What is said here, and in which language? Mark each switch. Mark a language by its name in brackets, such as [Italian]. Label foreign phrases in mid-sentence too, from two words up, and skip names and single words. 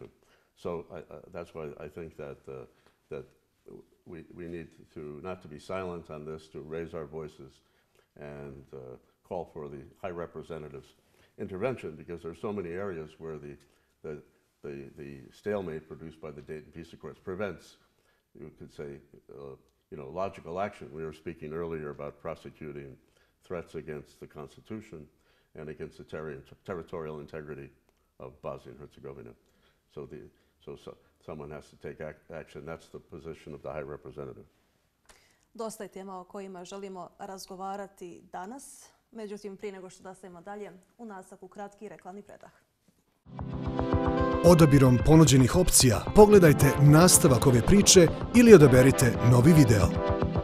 [English] So that's why I think that we need to not to be silent on this, to raise our voices and call for the High Representative's intervention, because there are so many areas where the stalemate produced by the Dayton Peace Accords prevents, you could say, logical action. We were speaking earlier about prosecuting threats against the Constitution and against the territorial integrity of Bosnia and Herzegovina. So someone has to take action. That's the position of the High Representative. [Bosnian] Dosta je tema o kojima želimo razgovarati danas. Međutim, prije nego što nastavimo dalje, u nastavku kratki reklamni predah. Odabirom ponuđenih opcija pogledajte nastavak ove priče ili odaberite novi video.